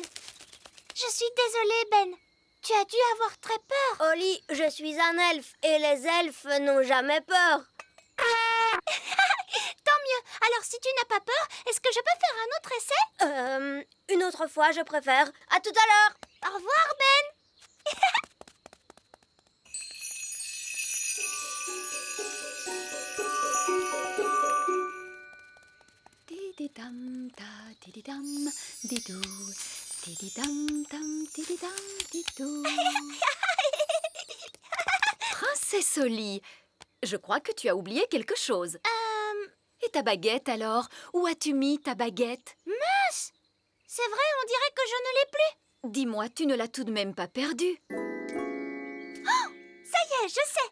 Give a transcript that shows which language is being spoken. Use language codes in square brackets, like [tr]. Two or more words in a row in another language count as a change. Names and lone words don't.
[fr] Je suis désolée, Ben. Tu as dû avoir très peur. Holly, je suis un elfe et les elfes n'ont jamais peur. Tant mieux. Alors, si tu n'as pas peur, est-ce que je peux faire un autre essai? Une autre fois, je préfère. À tout à l'heure. Au revoir, Ben. Dididam, da, dididam, didou. Dididam, dam, dididam, didou. Princesse Holly, je crois que tu as oublié quelque chose. Et ta baguette alors? Où as-tu mis ta baguette? Mince! C'est vrai, on dirait que je ne l'ai plus. Dis-moi, tu ne l'as tout de même pas perdue? Oh! Ça y est, je sais.